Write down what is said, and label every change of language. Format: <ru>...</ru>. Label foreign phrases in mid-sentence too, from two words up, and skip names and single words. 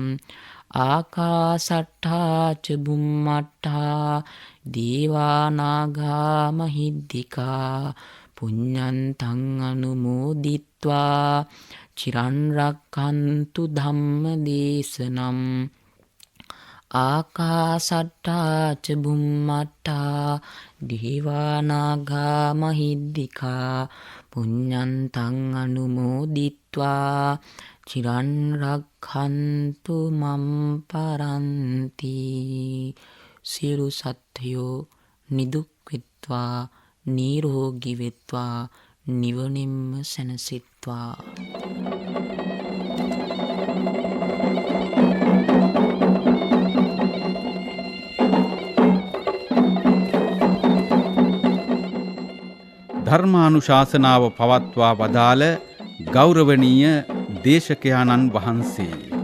<pi>ආකාසට්ඨා ච බුම්මට්ඨා දේවා නාග මහිද්దికා පුඤ්ඤන්තං අනුමෝදිත්වා චිරන් රක්ඛන්තු ධම්ම දේශනං. ආකාසට්ඨා ච බුම්මට්ඨා දේවා නාග මහිද්దికා පුඤ්ඤන්තං අනුමෝදිත්වා චිරන් රක්ඛන්තු මම් පරන්ති.</pi> <si>සියලු සත්ත්වයෝ නිදුක් වෙත්වා, නිරෝගී වෙත්වා, නිවනින්ම සැනසෙත්වා. ධර්මානුශාසනාව පවත්වා වදාළ ගෞරවනීය දේශකයාණන් වහන්සේ</si>